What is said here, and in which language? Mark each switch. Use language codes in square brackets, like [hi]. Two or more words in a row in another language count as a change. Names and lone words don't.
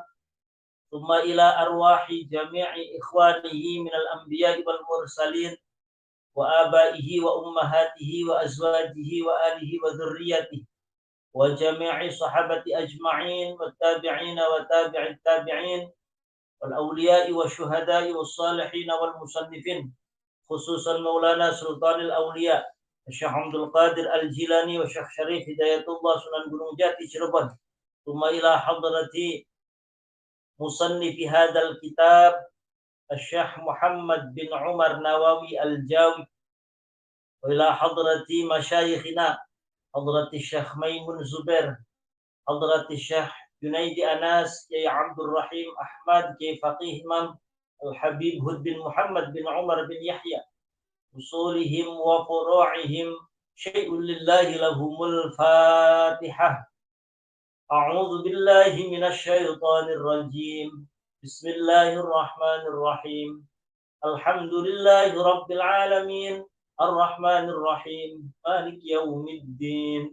[ar] ثم إلى أرواح جميع إخوانه من الأنبياء والمرسلين وآبائه وأمهاته وأزواجه وآله وذريته وجميع الصحابة أجمعين والتابعين وتابعي التابعين والأولياء والشهداء والصالحين والمصنفين، خصوصا مولانا سلطان الأولياء Syekh Abdul Qadir Al-Jilani و Syekh Syarif Hidayatullah Sunan Gunung Jati Cirebon. Thumma ila hadrati musannifi hadzal kitab Syekh Muhammad bin Umar Nawawi Al-Jawi wa ila hadrati masyayikhina hadrati Syekh Maimun Zubair, hadrati Syekh Junaidi Anas, Kiai Abdul Rahim Ahmad, Kiai Faqih Imam Al-Habib Hud bin Muhammad bin Umar bin Yahya, usulihim wa furu'ihim, syai'un lillahi lahumul Fatihah. أعوذ بالله من الشيطان الرجيم. بسم الله الرحمن الرحيم. الحمد لله رب العالمين. الرحمن الرحيم. مالك يوم الدين.